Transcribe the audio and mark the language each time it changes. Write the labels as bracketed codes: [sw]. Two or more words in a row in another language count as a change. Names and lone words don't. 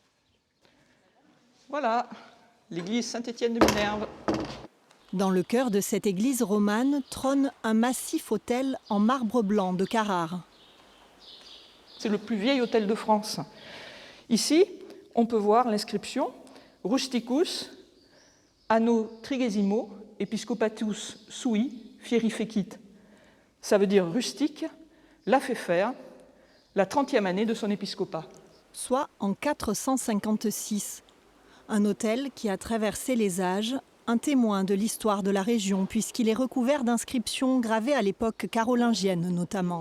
[fr] Voilà, l'église Saint-Étienne de Minerve. Dans le cœur de cette église romane trône un massif autel en marbre blanc de Carrare. C'est le plus vieil hôtel de France. Ici, on peut voir l'inscription [la] « Rusticus anno trigesimo episcopatus sui fieri fecit ». [fr] Ça veut dire rustique, l'a fait faire, la 30e année de son épiscopat. Soit en 456. Un hôtel qui a traversé les âges, un témoin de l'histoire de la région puisqu'il est recouvert d'inscriptions gravées à l'époque carolingienne notamment.